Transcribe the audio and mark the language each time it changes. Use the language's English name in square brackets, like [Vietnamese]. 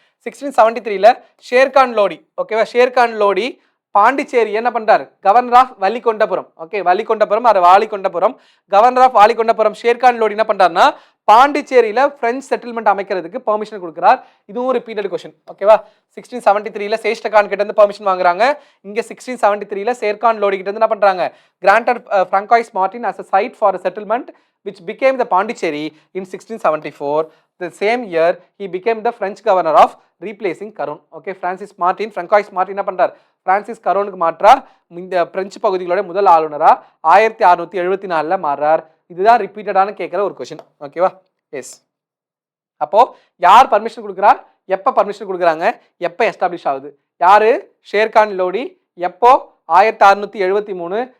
[Tamil] 1673 ஷேர்கான் லோடி, ஓகேவா, ஷேர்கான் லோடி பாண்டிச்சேரி என்ன பண்றாரு, கவர்னர் ஆஃப் வலிகொண்டபுரம். ஓகே, வலிகொண்டபுரம் அது வாலிகொண்டபுரம், கவர்னர் ஆஃப் வாலிகொண்டபுரம் ஷேர்கான் லோடி என்ன பண்றாருன்னா பாண்டிச்சேரியில பிரெஞ்சு செட்டில்மெண்ட் அமைக்கிறதுக்கு பெர்மிஷன் கொடுக்குறார். இதுவும் ரிப்பீட்டட் கொஸ்டின். ஓகேவா, 1673 சேஷ்டகான் கிட்ட இருந்து பெர்மிஷன் வாங்குறாங்க. இங்க 1673 ஷேர்கான் லோடி கிட்ட இருந்து என்ன பண்றாங்க, [English] Granted Francois Martin as a site for a settlement which became the Pondicherry in 1674. The same year he became the French governor of replacing Caron. [Tamil] Okay, François Martin என்ன பண்றார், பிரான்சிஸ் கரோனுக்கு மாற்றா இந்த பிரெஞ்சு பகுதிகளோட முதல் ஆளுநரா 1674 மாறுறார். இதுதான் ரிப்பீட்டடான கேட்குற ஒரு கொஸ்டின். ஓகேவா, S. அப்போ யார் பர்மிஷன் கொடுக்குறா, எப்போ பர்மிஷன் கொடுக்குறாங்க, எப்போ எஸ்டாப்ளிஷ் ஆகுது, யாரு, ஷேர்கான் லோடி. எப்போ, 1673.